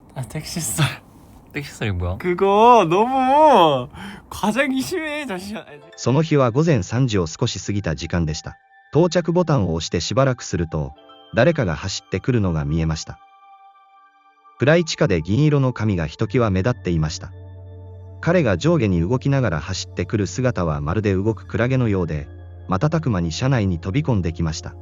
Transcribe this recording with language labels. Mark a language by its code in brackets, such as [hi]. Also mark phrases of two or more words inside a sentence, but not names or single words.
[ko] 아 택시썰. 택시썰이 뭐야? 그거 너무 과장이 심해. 잠시만. [ja] その日は午前3時を少し過ぎた時間でした。到着ボタンを押してしばらくすると、誰かが走ってくるのが見えました。暗い地下で銀色の髪がひときわ目立っていました。彼が上下に動きながら走ってくる姿はまるで動くクラゲのようで、瞬く間に車内に飛び込んできました。